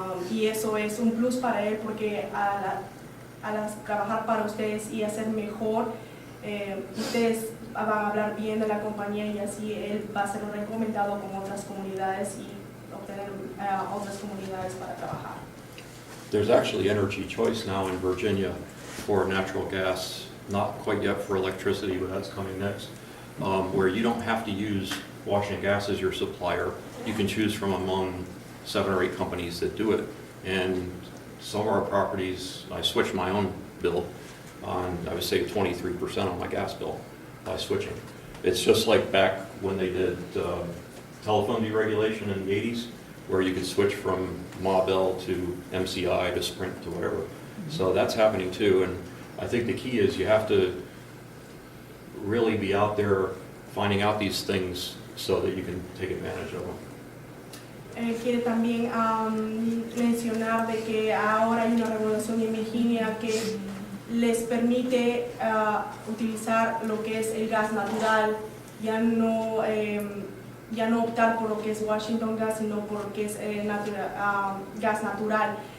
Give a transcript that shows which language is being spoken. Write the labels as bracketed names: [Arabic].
[Spanish] Y eso es un plus para él, porque al trabajar para ustedes y hacer mejor, ustedes van a hablar bien de la compañía, y así él va a ser recomendado con otras comunidades y obtener otras comunidades para trabajar. [English] There's actually energy choice now in Virginia for natural gas, not quite yet for electricity, but that's coming next, where you don't have to use Washington Gas as your supplier. You can choose from among 7 or 8 companies that do it. And some of our properties, I switched my own bill on, I would say 23% on my gas bill by switching. It's just like back when they did telephone deregulation in the 80s, where you could switch from Ma Bell to MCI to Sprint to whatever. So that's happening too, and I think the key is you have to really be out there finding out these things so that you can take advantage of them. [Spanish] Quiere también mencionar de que ahora hay una regulación en Virginia que les permite utilizar lo que es el gas natural, ya no optar por lo que es Washington Gas, sino por lo que es gas natural.